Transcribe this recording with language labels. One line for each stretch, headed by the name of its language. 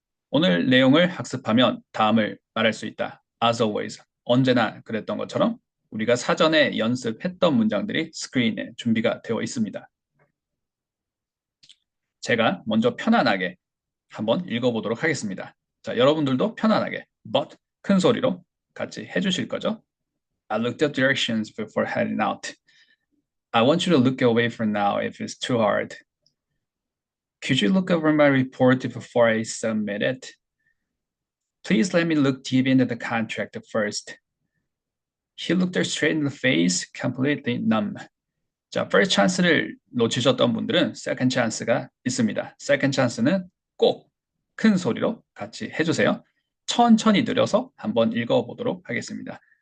Korean: 오늘 내용을 학습하면 다음을 말할 수 있다.
English: As always,
Korean: 언제나 그랬던 것처럼 우리가 사전에 연습했던 문장들이 스크린에 준비가 되어 있습니다. 제가 먼저 편안하게 한번 읽어보도록 하겠습니다. 자, 여러분들도 편안하게, but 큰 소리로 같이 해주실 거죠?
English: I looked up directions before heading out. I want you to look away for now if it's too hard. Could you look over my report before I submit it? Please let me look deep into the contract first. He looked her straight in the face, completely numb.
Korean: 자, first chance를 놓치셨던 분들은 second chance가 있습니다. second chance는 꼭 큰 소리로 같이 해주세요. 천천히 느려서 한번 읽어보도록 하겠습니다.